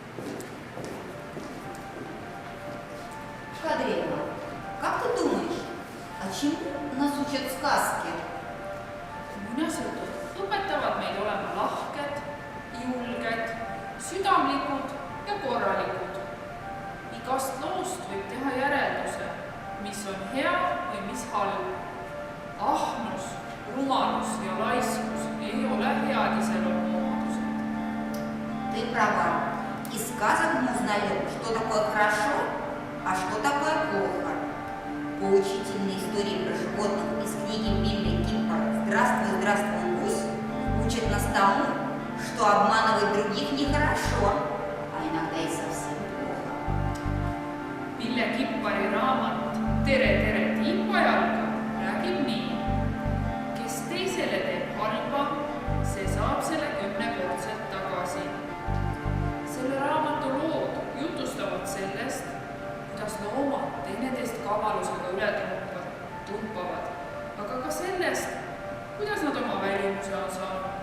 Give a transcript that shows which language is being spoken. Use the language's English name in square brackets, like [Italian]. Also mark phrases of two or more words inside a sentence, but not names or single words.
[Russian] Кадрина, как ты думаешь, а чему нас учат сказки? [Estonian] Muinasjutud õpetavad meid olema lahked, julged, südamlikud ja korralikud. Igast loost võib teha järelduse, mis on hea või mis halb. Ahnus, rumalus ja laiskus ei ole head iseloomuomadused. [Russian] Ты права. Из сказок мы узнаем, что такое хорошо, а что такое плохо. Поучительные истории про животных из книги Билли Киппа «Здравствуй, здравствуй, гусь» учат нас тому, что обманывать других нехорошо, а иногда и совсем плохо. [Estonian] Ville Kippari raamat Tere, tere, tiipajalga räägib nii. Kes teisele teeb halba, see saab selle 10-kordselt tagasi. Selle raamatu lood jutustavad sellest, kuidas loomad teineteist kavalusega üle tumpavad, aga ka sellest, kuidas nad oma välimuse on saanud.